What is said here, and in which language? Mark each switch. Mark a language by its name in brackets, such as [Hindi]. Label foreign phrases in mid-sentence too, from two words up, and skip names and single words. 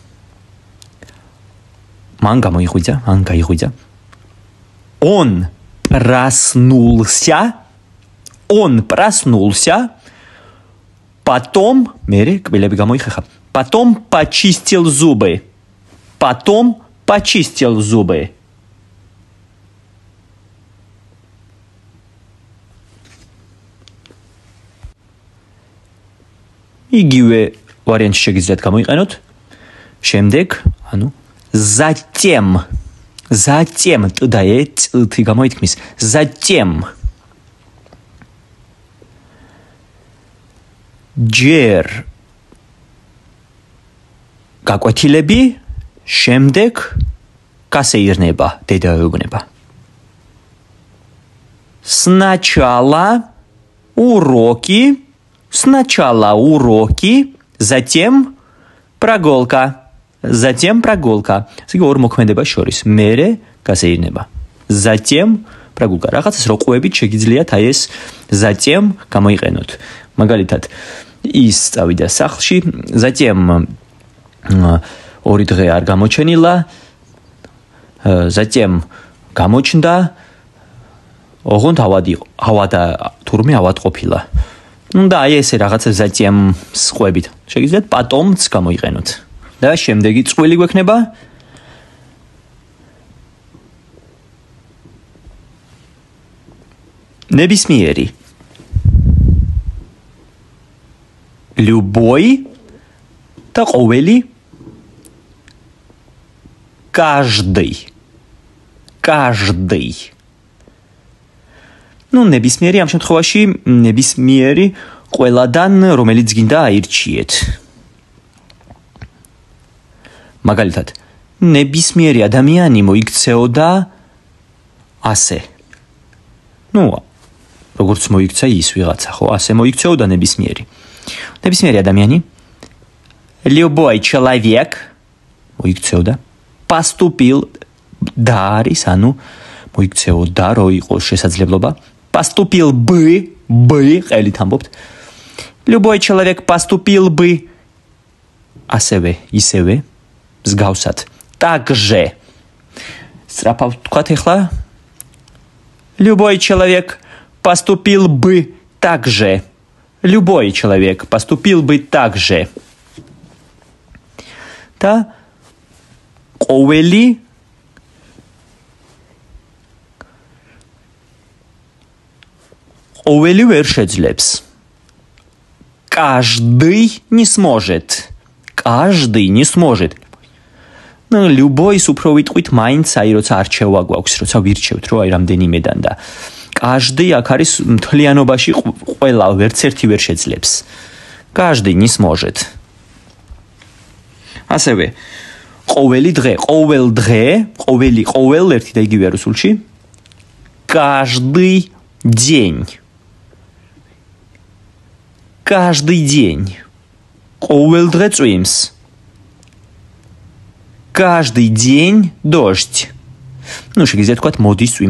[Georgian] მან გაიხვიძა. [Russian] Он проснулся. Потом, [Georgian] მერე კბილები გამოიხეხა. [Russian] Потом почистил зубы. [Georgian] იგივე ვარიანტი შეგიძლიათ გამოიყენოთ. შემდეგ, ანუ затем და წ გამოითქმის. Затем. ჯერ გაკვეთილები, შემდეგ გასეირნება, დედაეუბნება. [Russian] Сначала уроки, затем прогулка. [Georgian] ესე იგი ორ მოქმედებას შორის, მერე გასეირნება. [Russian] Затем прогулка. [Georgian] რაღაცას რო ყვებით შეგიძლიათ აი ეს затем გამოიყენოთ. მაგალითად, ის წავიდა სახლში, затем ორი დღე არ გამოჩენილა, затем გამოჩნდა, ოღონდ თურმე ავად ყოფილა. [Russian] Ну да, [Georgian] ესე რაღაცა затем სყვებით. შეგიძლიათ потомც გამოიყენოთ. და შემდეგი წყვილი გვექნება ნებისმიერი. Любой და ყოველი каждый. Ну, ნებისმიერი ამ შემთხვევაში ნებისმიერი ყველადან რომელიც გინდა აირჩიეთ. მაგალითად, ნებისმიერი ადამიანი მოიქცეოდა ასე. Ну, როგორც მოიქცა ის ვიღაცა, ხო, ასე მოიქცეოდა ნებისმიერი. ნებისმიერი ადამიანი [Russian] любой человек [Georgian] მოიქცეოდა поступил და არის, ანუ მოიქცეოდა, რო იყოს შესაძლებლობა. [Russian] Поступил бы, [Georgian] ყელით ამბობთ. [Russian] Любой человек поступил бы [Georgian] ისევე, მსგავსად. Также. Სწრაფად ვთქვათ ახლა. [Russian] Любой человек поступил бы также. Любой человек поступил бы также. [Georgian] და ყოველი ვერ შეძლებს. [Russian] Каждый не сможет. Ну, любой [Georgian] უფრო ვიტყვით მაინც, აი როცა არჩევა გვაქვს, როცა ვირჩევთ, რომ აი რამდენიმედან და каждый აქ არის მთლიანობაში ყველა ვერც ერთი ვერ შეძლებს. [Russian] Каждый не сможет. [Georgian] ასევე ყოველ ერთი და იგივე რუსულში. [Russian] Каждый день. [Georgian] ყოველ დღე წვიმს. [Russian] Каждый день дождь. [Georgian] Ну, შეიძლება თქვათ მოდის წვიმა.